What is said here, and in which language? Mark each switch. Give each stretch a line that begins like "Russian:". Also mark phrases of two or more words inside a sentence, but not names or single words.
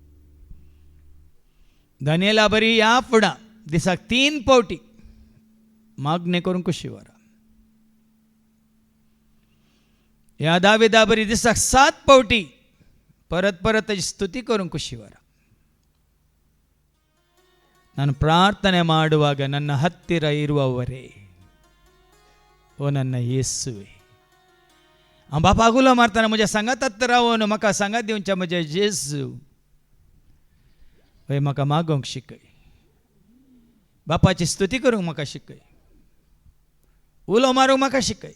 Konkani: दानियेला बरी ह्या फुडां दिसाक 3 फावटी मागणे करूंक शिवार. ह्या दाविदा बरी दिसाक 7 पावटी परत परत ताची ಸ್ತುತಿ ಕರುಂಕು ಶಿವಾರ.
Kannada: ನಾನು ಪ್ರಾರ್ಥನೆ ಮಾಡುವಾಗ ನನ್ನ ಹತ್ತಿರ ಇರುವವರೇ, ಓ ನನ್ನ ಯೇಸುವೆ,
Konkani: बापा गुलाम मारताना म्हज्या सांगात रावून म्हाका सांगात दिवच्या म्हज्या जेजू हय म्हाका मागोवंक शिकय. बापाची स्तुती करूंक म्हाका शिकय, उलो मारूंक म्हाका शिकय.